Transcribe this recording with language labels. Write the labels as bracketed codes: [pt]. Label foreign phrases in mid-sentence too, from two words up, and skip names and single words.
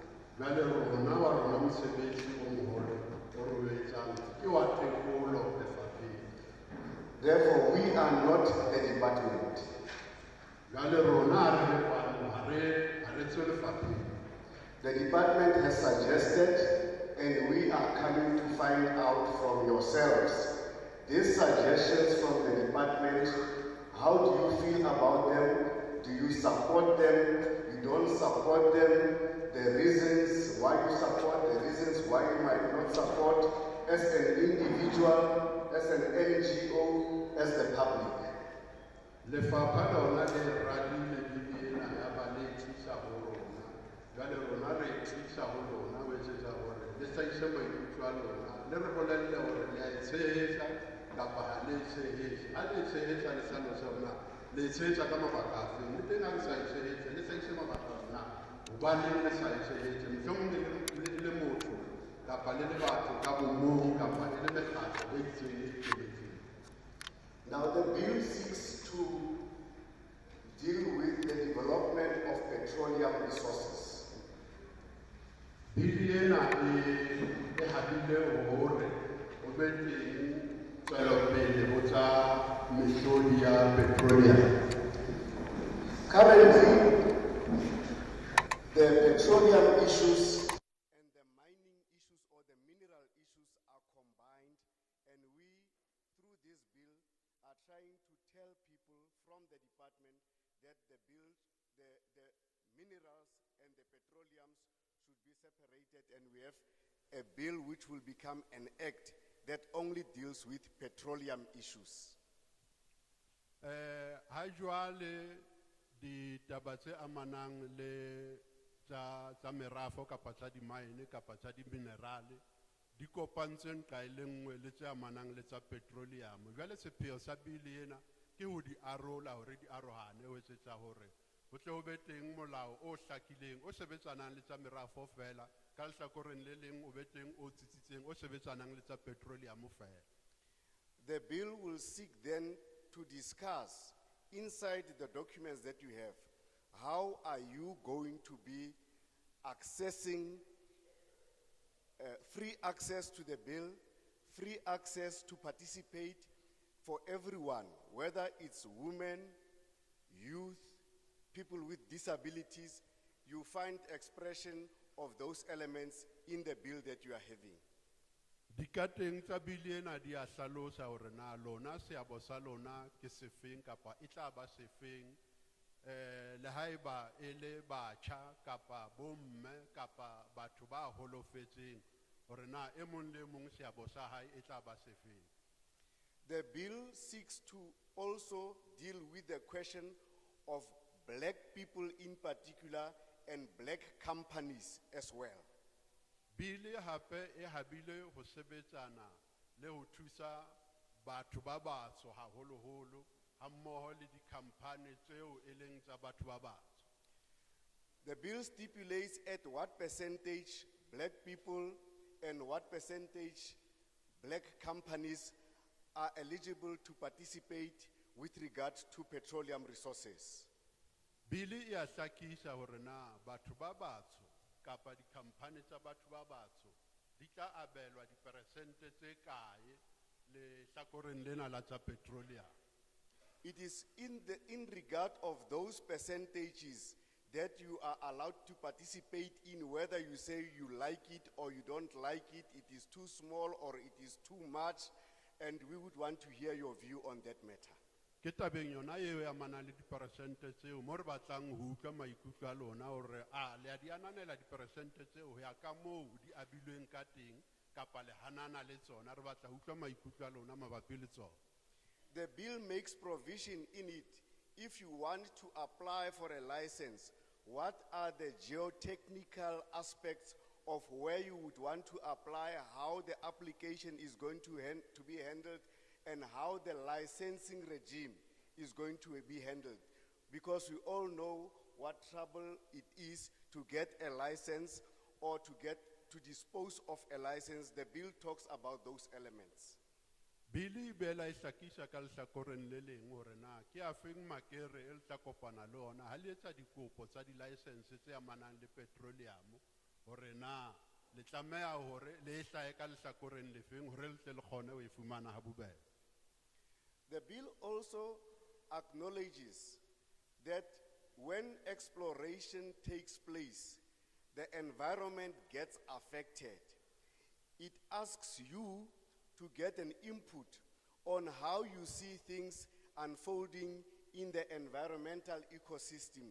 [st] Jwale rona wa rona mosebetsi o moholo o re o etsang ke wa tekolo lefapheng. [en] Therefore, we are not the department. [st] Jwale rona ha re le kwano ha re tswe lefapheng. [en] The department has suggested, and we are coming to find out from yourselves. These suggestions from the department, how do you feel about them? Do you support them? You don't support them? The reasons why you support, the reasons why you might not support, as an individual, as an NGO, as the public. [st] Lefapha lona le radile ena ya ba le thusa ho rona. Jwale rona re thusa ho lona ho etsetsa hore le hlahise maikutlo a lona. Le re bolelle hore le a tshehetsa kapa ha le tshehetsa. Ha le tshehetsa le hlalosa hore le tshehetsa ka mabaka afe. Le teng ha le sa tshehetsa le hlahise mabaka hore hobaneng le sa tshehetsa. Mohlomong le motho kapa le batho ka bomong kapa le mekgatlo e itseng e ikemetseng. [en] Now the bill seeks to deal with the development of petroleum resources. [st] Biliena e habile hore o be teng tswelopele ho tsa mehlodi ya petroleum. [en] Currently, the petroleum issues and the mining issues or the mineral issues are combined, and we, through this bill, are trying to tell people from the department that the minerals and the petroleums should be separated, and we have a bill which will become an act that only deals with petroleum issues. [st] Ha jwale di taba tse amanang le tsa merafo kapa tsa di-mine kapa tsa di-minerale di kopantswe nqa e le nngwe le tse amanang le tsa petroleum. Jwale sepheo sa bili ena ke ho di arola hore di arohane ho etsetsa hore ho tle ho be teng molao o hlakileng o sebetsanang le tsa merafo fela ka lehlakoreng le leng o be teng o tsitsitseng o sebetsanang le tsa petroleum fela. [en] The bill will seek then to discuss inside the documents that you have, how are you going to be accessing free access to the bill, free access to participate for everyone, whether it's women, youth, people with disabilities. You find expression of those elements in the bill that you are having. [st] Dikateng tsa bili ena di a hlalosa hore na lona seabo sa lona ke sefeng kapa e tla ba sefeng le haeba e le batjha kapa bomme kapa batho ba holofetseng hore na e mong le mong seabo sa hae e tla ba sefeng. [en] The bill seeks to also deal with the question of black people in particular and black companies as well. [st] Bili hape e habile ho sebetsana le ho thusa batho ba batsho haholoholo hammoho le di-company tseo e leng tsa batho ba batsho. [en] The bill stipulates at what percentage black people and what percentage black companies are eligible to participate with regard to petroleum resources. [st] Bili e a hlakisa hore na batho ba batsho kapa di-company tsa batho ba batsho di tla abelwa diperesente tse kae le hlakoreng lena la tsa petroleum. [en] It is in regard of those percentages that you are allowed to participate in, whether you say you like it or you don't like it, it is too small or it is too much, and we would want to hear your view on that matter. [st] Ke tabeng yona eo ya mana le diperesente tseo mo re batlang ho utlwa maikutlo a lona hore le a di ananela diperesente tseo ho ya ka moo di abilweng ka teng kapa le hanana le tsona re batla ho utlwa maikutlo a lona mabapi le tsona. [en] The bill makes provision in it, if you want to apply for a license, what are the geotechnical aspects of where you would want to apply, how the application is going to be handled, and how the licensing regime is going to be handled. Because we all know what trouble it is to get a license or to dispose of a license. The bill talks about those elements. [st] Bili bela e hlakisa ka lehlakoreng le leng hore na ke afeng makere e le tla kopana le ona ha le etsa dikopo tsa di-license tse amanang le petroleum hore na le tlameha hore le hlae ka lehlakoreng le feng hore le tle le kgone ho e fumana ha bobebe. [en] The bill also acknowledges that when exploration takes place, the environment gets affected. It asks you to get an input on how you see things unfolding in the environmental ecosystem.